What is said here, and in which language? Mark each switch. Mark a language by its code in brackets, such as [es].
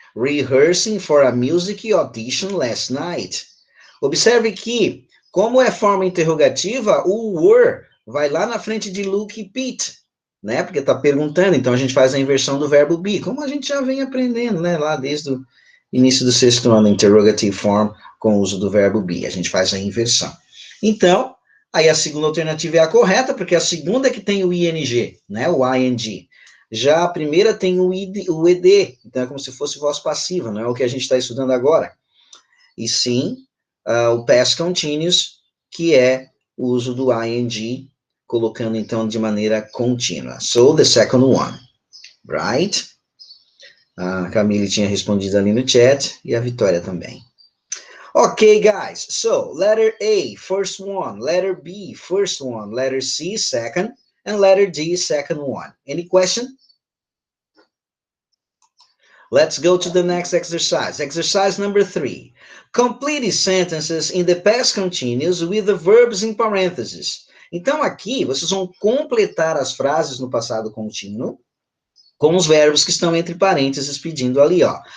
[en] Rehearsing for a music audition last night. [pt] Observe que, como é forma interrogativa, o were vai lá na frente de Luke e Pete, né? Porque tá perguntando, então a gente faz a inversão do verbo be, como a gente já vem aprendendo, né? Lá desde o início do sexto ano, [en] interrogative form, [pt] com o uso do verbo be. A gente faz a inversão. Então, aí a segunda alternativa é a correta, porque a segunda é que tem o ing, né? O ing. Já a primeira tem o ed, então é como se fosse voz passiva, não é o que a gente está estudando agora. E sim, o past continuous, que é o uso do ing, colocando então de maneira contínua. [en] So, the second one, right? [pt] A Camille tinha respondido ali no chat, e a Vitória também. [en] Okay, guys, so letter A, first one, letter B, first one, letter C, second, and letter D, second one. Any question? Let's go to the next exercise. Exercise number 3. Complete sentences in the past continuous with the verbs in parentheses. [pt] Então, aqui, vocês vão completar as frases no passado contínuo com os verbos que estão entre parênteses pedindo ali, ó.